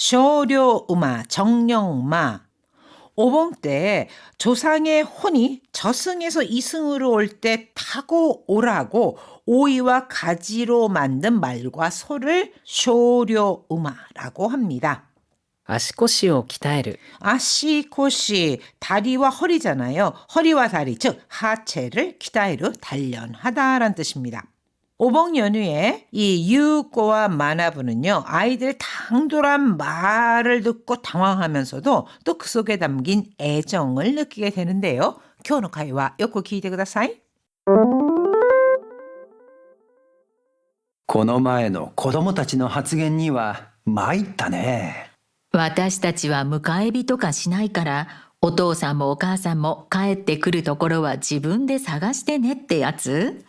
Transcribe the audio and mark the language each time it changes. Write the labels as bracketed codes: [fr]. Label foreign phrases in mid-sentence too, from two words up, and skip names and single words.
[ko] 쇼료우마, 정령마. 오봉 때 조상의 혼이 저승에서 이승으로 올 때 타고 오라고 오이와 가지로 만든 말과 소를 쇼료우마라고 합니다. [ja] 足腰を鍛える、 [ko] 아시코시, 다리와 허리잖아요. 허리와 다리, 즉 하체를 기타이로 단련하다라는 뜻입니다. 오봉 연휴에 이 유꼬와 마나부는요, 아이들의 당돌한 말을 듣고 당황하면서도 또 그 속에 담긴 애정을 느끼게 되는데요. [ja] 今日の会話よく聞いてください。この前の子供たちの発言には参ったね。私たちは迎え火とかしないから、お父さんもお母さんも帰ってくるところは自分で探してねってやつ？